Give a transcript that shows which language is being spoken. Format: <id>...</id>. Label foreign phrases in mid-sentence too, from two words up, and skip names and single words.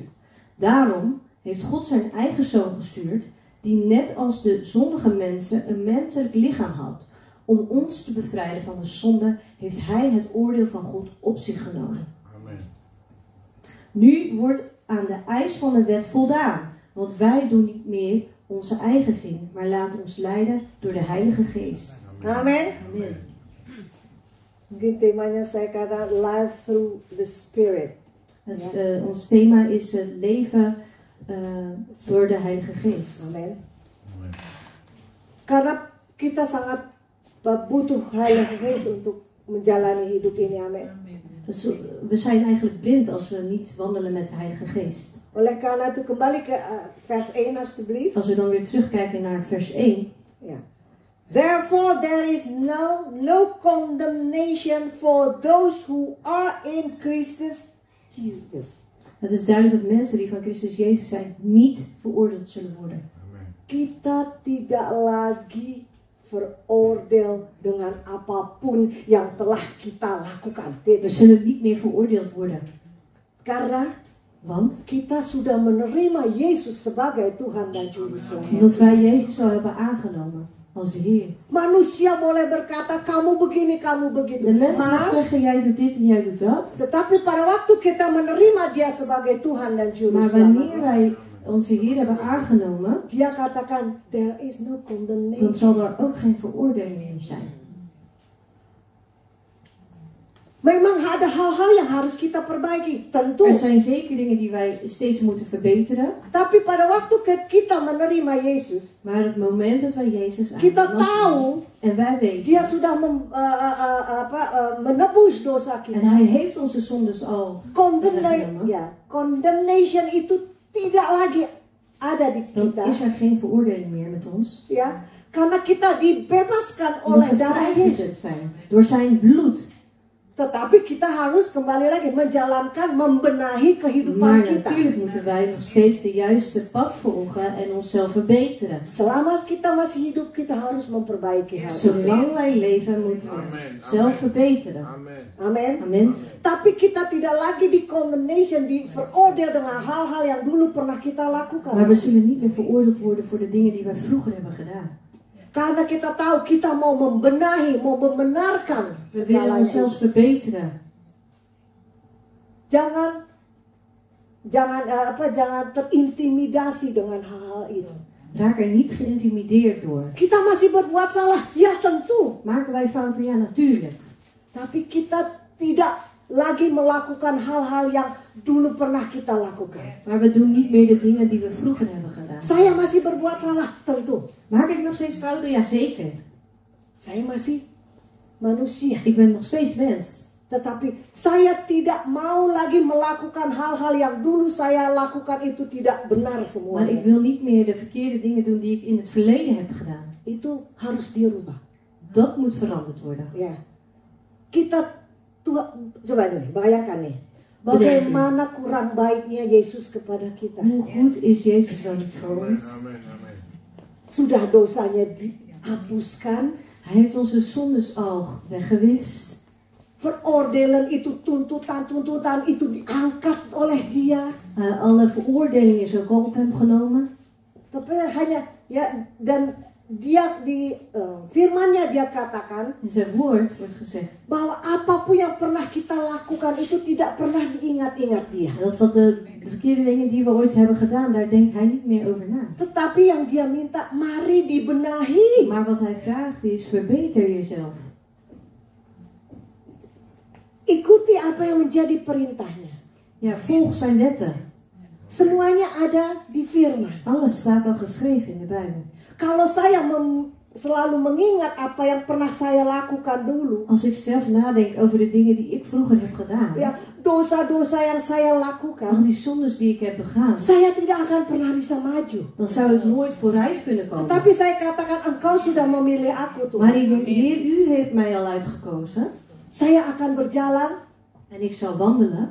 <nl>Daarom heeft God zijn eigen zoon gestuurd, die net als de zondige mensen een menselijk lichaam had. Om ons te bevrijden van de zonde heeft hij het oordeel van God op zich genomen. Amen. Nu wordt aan de eis van de wet voldaan, want wij doen niet meer onze eigen zin, maar laten ons leiden door de Heilige Geest. Amin. Amen.</nl> <id>Mungkin temanya saya kata</id> <en>life through the Spirit.</en> <nl>Ons thema is het leven door de Heilige Geest. Amin. Amen.</nl> <id>Karena kita sangat butuh</id> <nl>Heilige Geest</nl> <id>untuk menjalani hidup ini. Amin.</id> <nl>Dus we zijn eigenlijk blind als we niet wandelen met de Heilige Geest.</nl> <id>Oleh karena itu kembali ke</id> <nl>vers 1 alsjeblieft. Als we dan weer terugkijken naar vers 1. Ja.</nl> <en>Therefore there is no condemnation for those who are in Christus Jesus.</en> <nl>Het is duidelijk dat mensen die van Christus Jezus zijn niet veroordeeld zullen worden. Amen.</nl> <id>Kita tidak lagi veroordeel dengan apapun yang telah kita lakukan.</id> <nl>We zullen niet meer veroordeeld worden.</nl> <id>Karena</id> <nl>Want</nl> <id>kita sudah menerima Yesus sebagai Tuhan dan Juru Selamat.</id> <nl>omdat wij Jezus al hebben aangenomen als Heer.</nl> <id>Manusia boleh berkata kamu begini, kamu begitu.</id> <nl>De mens mag Maar, zeggen jij doet dit en jij doet dat.</nl> <id>tetapi pada waktu kita menerima Dia sebagai Tuhan dan Juru</id> <nl>Maar wanneer</nl> <id>Selamat,</id> <nl>wij onze Heer hebben aangenomen,</nl> <id>Dia katakan</id> <en>there is no</en> <nl>dan condemnation. zal er ook geen veroordeling meer zijn.</nl> <id>Memang ada hal-hal yang harus kita perbaiki, tentu.</id> <nl>Er zijn zeker dingen die wij steeds moeten verbeteren.</nl> <id>Tapi pada waktu kita menerima Yesus,</id> <nl>Maar het moment dat wij Jezus</nl> <id>kita</id> <nl>aannemen</nl> <id>tahu</id> <nl>en wij weten,</nl> <id>Dia sudah menebus dosa</id> <nl>en</nl> <id>kita.</id> <nl>Hij heeft onze zondes al weggenomen,</nl> <id>Condemnation itu tidak lagi ada di</id> <nl>dan</nl> <id>kita.</id> <nl>is er geen veroordeling meer met ons.</nl> <id>Ya, karena kita dibebaskan</id> <nl>Omdat</nl> <id>oleh</id> <nl>we</nl> <id>darah Yesus.</id> <nl>vrijgezet zijn door zijn bloed.</nl> <id>Tetapi kita harus kembali lagi menjalankan, membenahi kehidupan</id> <nl>Maar</nl> <id>kita.</id> <nl>natuurlijk moeten wij nog steeds de juiste pad volgen en onszelf verbeteren.</nl> <id>Selama kita masih hidup, kita harus memperbaiki hal itu.</id> <nl>Zolang wij leven moeten we onszelf verbeteren. Amen. Amin. Amen.</nl> <id>Tapi kita tidak lagi di condemnation, di veroordeel dengan hal-hal yang dulu pernah kita lakukan.</id> <nl>Maar we zullen niet meer veroordeeld worden voor de dingen die wij vroeger hebben gedaan.</nl> <id>Karena kita tahu kita mau membenahi, mau membenarkan</id> <nl>We willen</nl> <id>segalanya.</id> <nl>onszelf verbeteren.</nl> <id>Jangan terintimidasi dengan hal-hal itu.</id> <nl>Raak er niet geïntimideerd door.</nl> <id>Kita masih berbuat salah, ya tentu.</id> <nl>Maken wij fouten? Ja, natuurlijk.</nl> <id>Tapi kita tidak lagi melakukan hal-hal yang dulu pernah kita lakukan.</id> <nl>Maar we doen niet meer de dingen die we vroeger hebben gedaan.</nl> <id>Saya masih berbuat salah, tentu.</id> <nl>Maak ik nog steeds fouten? Ja, zeker.</nl> <id>Saya masih manusia.</id> <nl>Ik ben nog steeds mens.</nl> <id>Tetapi saya tidak mau lagi melakukan hal-hal yang dulu saya lakukan itu tidak benar</id> <nl>Maar ik</nl> <id>semuanya.</id> <nl>wil niet meer de verkeerde dingen doen die ik in het verleden heb gedaan.</nl> <id>Itu harus dirubah.</id> <nl>Dat moet veranderd worden.</nl> <id>Ya. Kita coba nih, bayangkan nih. Bagaimana kurang baiknya Yesus kepada kita.</id> <nl>Hoe goed is Jezus wel niet voor Amen. ons? Amen. Amen.</nl> <id>Sudah dosanya dihapuskan.</id> <nl>Hij heeft onze zondes al weggewist.</nl> <id>Veroordelen itu, tuntutan itu diangkat oleh Dia.</id> <nl>Alle veroordeling is ook al op hem genomen.</nl> <id>Tapi hanya dan Dia di firman-Nya Dia katakan</id> <nl>In zijn woord wordt gezegd</nl> <id>bahwa apapun yang pernah kita lakukan itu tidak pernah diingat-ingat Dia.</id> <nl>dat wat de verkeerde dingen die we ooit hebben gedaan, daar denkt hij niet meer over na.</nl> <id>Tetapi yang Dia minta, mari dibenahi.</id> <nl>Maar wat hij vraagt is, verbeter jezelf.</nl> <id>Ikuti apa yang menjadi perintahnya.</id> <nl>Ja, volg zijn wetten.</nl> <id>Semuanya ada di firman.</id> <nl>Alles staat al geschreven in de Bijbel.</nl> <id>Kalau saya selalu mengingat apa yang pernah saya lakukan dulu,</id> <nl>Als ik zelf nadenk over de dingen die ik vroeger heb gedaan,</nl> <id>ya dosa-dosa yang saya</id> <nl>al</nl> <id>lakukan,</id> <nl>die zondes die ik heb begaan,</nl> <id>saya tidak akan pernah bisa maju.</id> <nl>dan zou ik nooit vooruit kunnen komen.</nl> <id>Tetapi saya katakan, Engkau sudah memilih aku</id> <nl>Maar</nl> <id>Tuhan.</id> <nl>ik denk, Heer, u heeft mij al uitgekozen.</nl> <id>Saya akan berjalan</id> <nl>En ik zal wandelen</nl>